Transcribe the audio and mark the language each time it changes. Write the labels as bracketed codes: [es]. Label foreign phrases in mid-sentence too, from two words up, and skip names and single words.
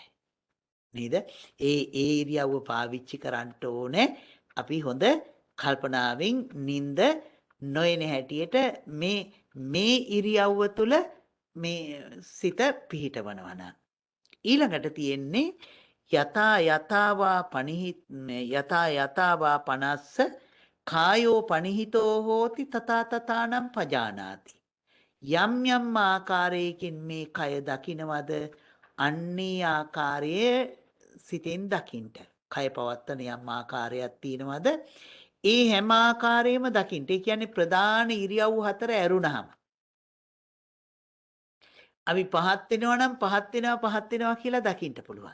[si] නේද? ඒ ඉරියව්ව පාවිච්චි කරන්න ඕනේ. අපි හොඳ කල්පනාවෙන් නිින්ද නොයන හැටියට මේ ඉරියව්ව තුල මේ සිත පිහිටවනවා නම් ඊළඟට තියෙන්නේ [pi] යථාවා පනස්ස කායෝ පනිහිතෝ හෝති තථා තථානම් පජානාති. [si] යම් යම් ආකාරයකින් මේ කය දකින්නවද අන්නේ ආකාරයේ සිතෙන් දකින්න. කය පවත්තන යම් ආකාරයක් තියෙනවද ඒ හැම ආකාරයෙම දකින්න. ඒ කියන්නේ ප්‍රධාන ඉරියව් හතර ඇරුණාම අපි පහත් වෙනවා නම් පහත් වෙනවා කියලා දකින්න පුළුවන්.